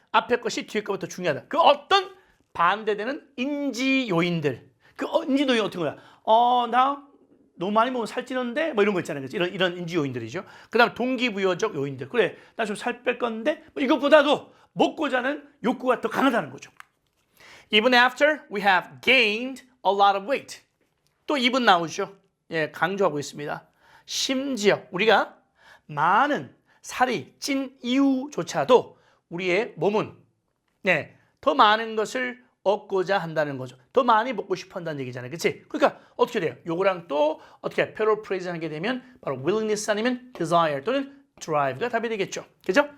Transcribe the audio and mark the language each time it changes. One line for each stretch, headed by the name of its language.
Korean: 앞에 것이 뒤에 것부터 중요하다. 그 어떤 반대되는 인지 요인들. 그 인지 요인 어떤 거야? 나 너무 많이 먹으면 살찌는데 뭐 이런 거 있잖아요. 이런 인지 요인들이죠. 그다음 동기부여적 요인들. 그래, 나 좀 살 뺄 건데 뭐 이것보다도 먹고자 하는 욕구가 더 강하다는 거죠.
English: Even after we have gained a lot of weight.
Korean: 또 even 나오죠. 예, 강조하고 있습니다. 심지어 우리가 많은 살이 찐 이후조차도 우리의 몸은 더 많은 것을 얻고자 한다는 거죠. 더 많이 먹고 싶어 한다는 얘기잖아요. 그치? 그러니까 어떻게 돼요? 요거랑 또 어떻게 paraphrase 하게 되면 바로 willingness 아니면 desire 또는 drive가 답이 되겠죠. 그죠?